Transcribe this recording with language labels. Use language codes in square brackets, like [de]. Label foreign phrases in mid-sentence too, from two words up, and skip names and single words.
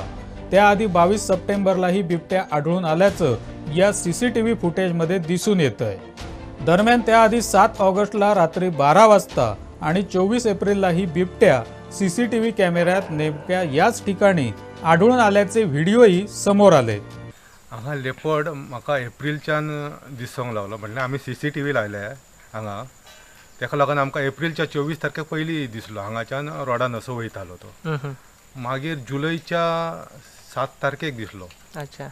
[mr] त्याआधी 22 सप्टेंबरलाही बिबट्या आढळून आल्याचं या सीसीटीव्ही फुटेजमध्ये दिसून येतंय. दरम्यान त्याआधी 7 ऑगस्टला रात्री 12 वाजता आणि 24 एप्रिललाही बिबट्या सीसीटीव्ही कॅमेऱ्यात नेमक्या याच ठिकाणी आढळून आल्याचे व्हिडिओही समोर आले. [kok] हांगा लेपर्ड म्हाका एप्रिलच्यान दिसूंक लागलो. म्हणल्यार आमी सीसीटीव्ही लायले हांगा, तेका लागून आमकां एप्रिलच्या 24 तारखेक पयलीं दिसलो. हांगाच्यान रोडान असो वयतालो तो. मागीर जुलयच्या 7 तारखेक दिसलो. अच्छा.